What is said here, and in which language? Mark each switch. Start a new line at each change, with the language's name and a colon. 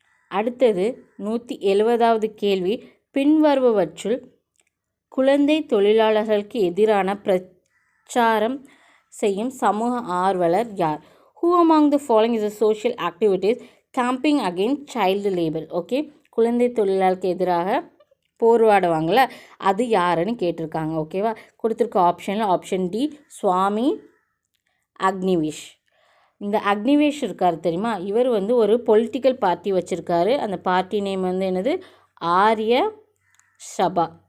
Tamil: அடுத்தது 170வது கேள்வி. பின்வருபவற்றுள் குழந்தை தொழிலாளர்களுக்கு எதிரான பிரச்சாரம் செய்யும் சமூக ஆர்வலர் யார்?
English: Who among the following is a social activities camping against child labor?
Tamil: Okay. குழந்தை தொழிலாளருக்கு எதிராக போராடுவாங்கள்ல, அது யாருன்னு கேட்டிருக்காங்க. ஓகேவா? கொடுத்துருக்க ஆப்ஷனில் ஆப்ஷன் டி சுவாமி அக்னிவேஷ். இந்த அக்னிவேஷ் இருக்கார் தெரியுமா, இவர் வந்து ஒரு பொலிட்டிக்கல் பார்ட்டி வச்சுருக்காரு. அந்த பார்ட்டி நேம் வந்து என்னது? ஆரிய சபா.